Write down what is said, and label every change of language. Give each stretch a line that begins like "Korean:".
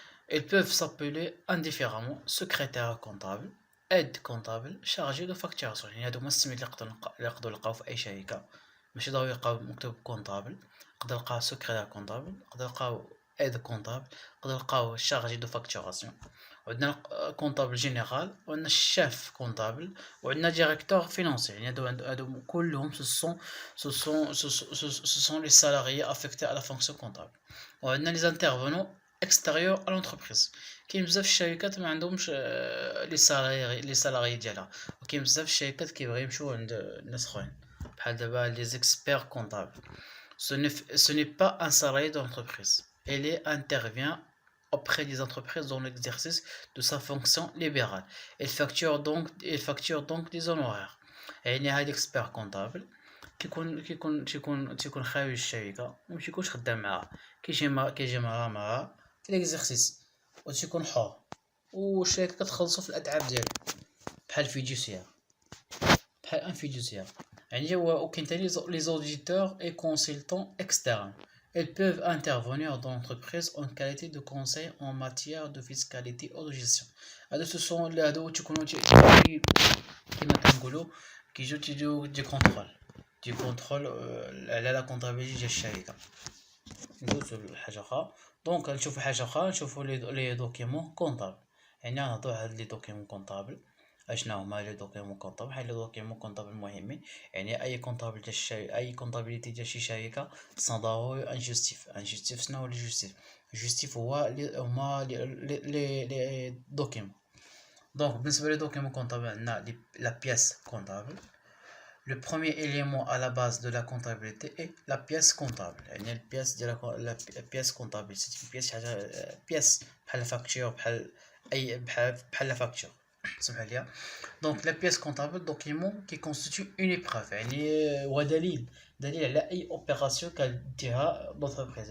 French: Ils peuvent s'appeler indifféremment secrétaire comptable, aide comptable, chargé de facturation.
Arabic: يعني هادو هما السميات اللي نقدروا نلقاو في اي شركه. ماشي ضروري يلقاو مكتوب كونطابل، نقدر نلقاو secrétaire comptable، نقدر نلقاو aide comptable، نقدر نلقاو chargé de facturation. وعندنا كونطابل جينيرال وعندنا الشاف كونطابل وعندنا ديريكتور فينانسي. يعني هادو كلهم
French: ce sont les salariés affectés à la fonction comptable.
Arabic: وعندنا
French: les intervenants extérieurs à l'entreprise.
Arabic: كاين بزاف الشركات ما عندهمش لي سالاري ديالها، وكاين بزاف الشركات كيبغيو يمشيو عند الناس اخرين بحال دابا les experts comptables.
French: Ce n'est pas un salarié de l'entreprise. Il intervient auprès des entreprises dans l'exercice de sa fonction libérale. Il facture donc des honoraires.
Arabic: يعني هاد اكسبير كونطابل كيكون خارج الشركه وماشي يكونش خدام معاها، كيجي معاها في ليكزيرسيس وتيكون حر والشركه كتخلصو في الاتعاب ديالو بحال فيديوسيير بحال ان فيديوسيير. يعني هو وكاين ثاني لي زوديتور اي كونسلتون اكسترن.
French: Ils peuvent intervenir dans l'entreprise en qualité de conseil en matière de fiscalité ou de gestion.
Arabic: هادو تيكونوا كما كنقولوا كيجيو تيديروا دي كونترول على لا كونطابيلتي ديال الشركه. ندوزو لحاجه اخرى. دونك نشوفوا حاجه اخرى، نشوفوا لي دوكيمون كونطابل. يعني نهضروا على لي دوكيمون كونطابل اشنا هما لي دوكيمون كونطابل. بحال لي دوكيمون كونطابل مهمين. يعني اي كونطابل ديال الشركه اي كونطابيلتي ديال شي شركه خصنا ضروري ان جوستيف. شنو هو لي جوستيف هو هما لي دوكيمون. دونك بالنسبه لي دوكيمون كونطابل عندنا لا بياس كونطابل.
French: Le premier élément à la base de la comptabilité est la pièce comptable.
Arabic: يعني البياس ديال
French: la pièce comptable c'est une pièce
Arabic: حاجه pièce بحال فاكتور بحال فاكتور سمح لي. دونك لا بياس كونطابل دوكيمون كي كونستيتيو اون ايبروف يعني هو دليل على اي اوبيراسيون كديرها لونتربريز.